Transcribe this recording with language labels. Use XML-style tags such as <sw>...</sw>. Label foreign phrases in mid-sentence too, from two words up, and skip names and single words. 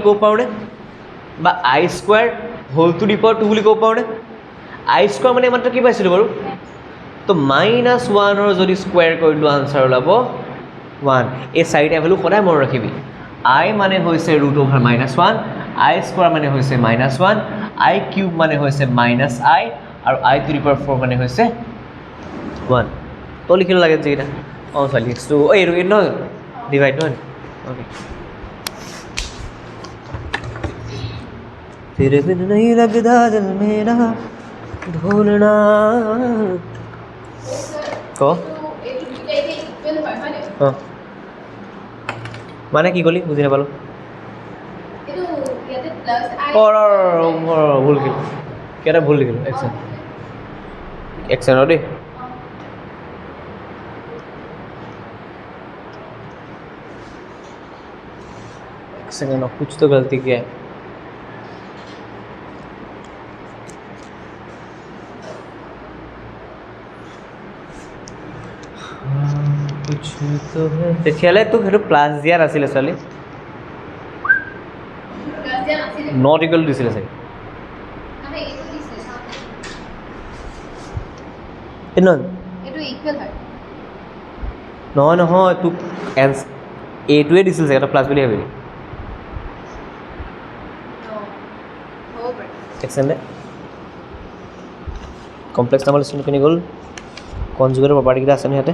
<as>ক'ব পাৰোঁনে বা</as> <en>i square whole to the power 2</en> <as>বুলি ক'ব পাৰোঁনে</as> <en>i square</en> <as>মানে মাত্ৰ কি পাইছিলোঁ বাৰু তো -1ৰ যদি স্কোৱাৰ কৰিলোঁ আনচাৰ ওলাব 1 এই চাৰিটা ভেলু সদায় মনত ৰাখিবি আই মানে হৈছে</as> <en>root over -1 i square</en> <as>মানে হৈছে -1</as> <en>i cube</en> <as>মানে হৈছে -i আৰু I⁴ মানে হৈছে 1 তো লিখিব লাগে যিকেইটা অঁ ছোৱালী এক্সটো এইটো নহয় ডিভাইড নহয় অ'কে</as> <hi>तेरे बिन नहीं लगता दिल मेरा ढूंढना</hi> <as>ক অঁ মানে কি ক'লি বুজি নাপালোঁ ভুল লিখিলোঁ কেইটা ভুল লিখিলোঁ একচেণ্ট দেই</as> <hi>सेकंड कुछ तो गलती किया है कुछ तो है</hi> <as>তেতিয়াহ'লে তোক সেইটো প্লাছ দিয়া নাছিলে ছোৱালী</as> <en>not equal</en> <as>দিছিলে চাগে নহয় নহয় তোক এইটোৱে দিছিল চাগে এটা প্লাছ বুলি ভাবিবি এক্সেণ্টে কমপ্লেক্স নামৰ লিষ্টখিনি গ'ল</as> <en>conjugate property</en> <as>আছেনে সিহঁতে</as>